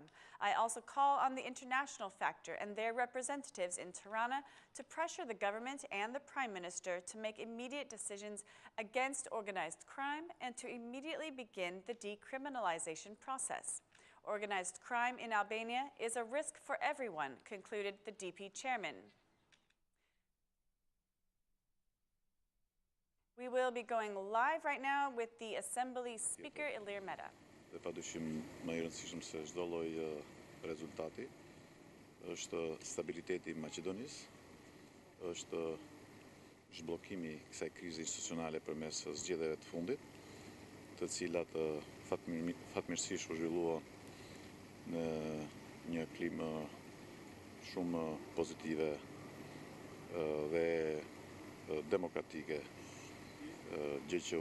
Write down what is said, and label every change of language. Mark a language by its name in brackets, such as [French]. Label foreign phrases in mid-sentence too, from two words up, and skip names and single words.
[English] I also call on the international factor and their representatives in Tirana to pressure the government and the Prime Minister to make immediate decisions against organized crime and to immediately begin the decriminalization process. Organized crime in Albania is a risk for everyone, concluded the DP chairman. We will be going live right now with the Assembly Speaker, Ilir Meta. [Albanian] Dhe padyshim më i rëndësishëm se çdo lloj rezultati është stabiliteti i Maqedonisë, është zhbllokimi i kësaj krize institucionale përmes zgjedhjeve të fundit, të cilat fatmirësisht u zhvilluan në një klimë shumë pozitive dhe demokratike, gjë që u